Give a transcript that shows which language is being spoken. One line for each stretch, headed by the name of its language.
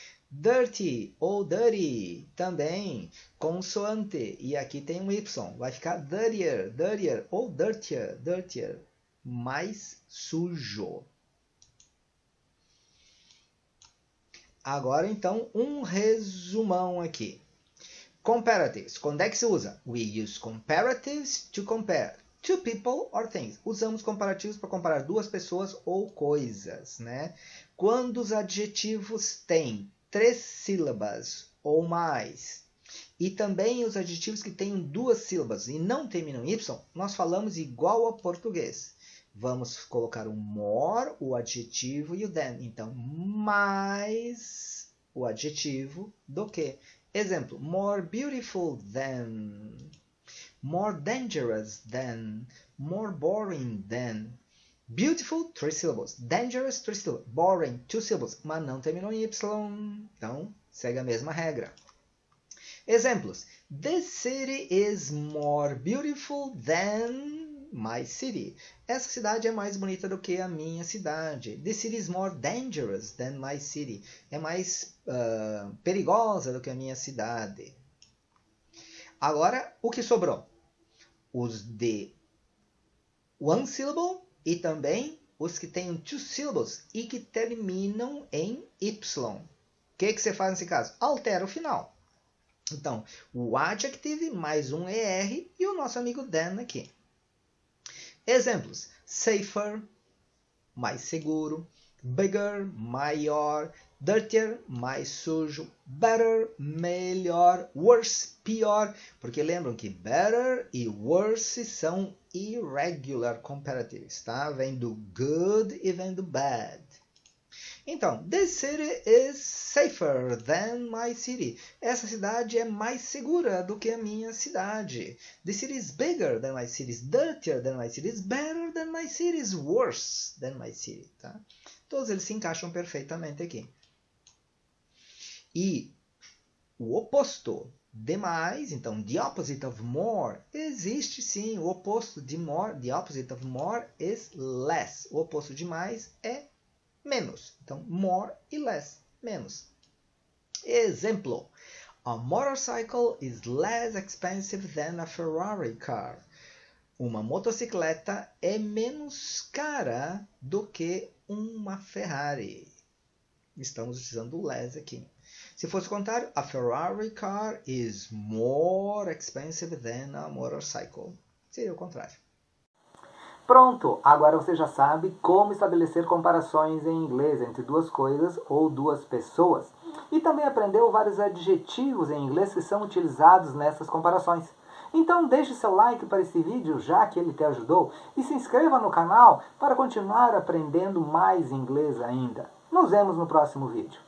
Portuguese: Dirty ou dirty, também consoante, e aqui tem um Y, vai ficar dirtier, dirtier ou dirtier, dirtier, mais sujo. Agora então um resumão aqui. Comparatives, quando é que se usa?
English: We use comparatives to compare two people or things.
Portuguese: Usamos comparativos para comparar duas pessoas ou coisas, né? Quando os adjetivos têm 3 sílabas ou mais, e também os adjetivos que têm 2 sílabas e não terminam em Y, nós falamos igual ao português. Vamos colocar o more, o adjetivo e o than. Então, mais o adjetivo do que.
English: Exemplo, more beautiful than, more dangerous than, more boring than. Beautiful, 3 syllables. Dangerous, 3 syllables. Boring, 2 syllables.
Portuguese: Mas não terminou em Y. Então, segue a mesma regra. Exemplos.
English: This city is more beautiful than my city.
Portuguese: Essa cidade é mais bonita do que a minha cidade.
English: This city is more dangerous than my city.
Portuguese: É mais perigosa do que a minha cidade. Agora, o que sobrou? Os de
English: one syllable
Portuguese: e também os que têm 2 syllables e que terminam em Y. O que você faz nesse caso? Altera o final. Então, o adjective mais um ER e o nosso amigo than aqui. Exemplos. Safer, mais seguro. Bigger, maior. Dirtier, mais sujo. Better, melhor. Worse, pior. Porque lembram que better e worse são irregular comparatives, tá? Vem do good e vem do bad.
English: Então, this city is safer than my city.
Portuguese: Essa cidade é mais segura do que a minha cidade.
English: This city is bigger than my city, is dirtier than my city, is better than my city, is worse than my city, tá?
Portuguese: Todos eles se encaixam perfeitamente aqui. E o oposto de mais, então,
English: the opposite of more,
Portuguese: existe sim. O oposto de more,
English: the opposite of more is less.
Portuguese: O oposto de mais é menos. Então, more e less, menos. Exemplo.
English: A motorcycle is less expensive than a Ferrari car.
Portuguese: Uma motocicleta é menos cara do que uma Ferrari. Estamos utilizando o less aqui. Se fosse o contrário,
English: a Ferrari car is more expensive than a motorcycle.
Portuguese: Seria o contrário. Pronto! Agora você já sabe como estabelecer comparações em inglês entre duas coisas ou duas pessoas. E também aprendeu vários adjetivos em inglês que são utilizados nessas comparações. Então deixe seu like para esse vídeo, já que ele te ajudou, e se inscreva no canal para continuar aprendendo mais inglês ainda. Nos vemos no próximo vídeo.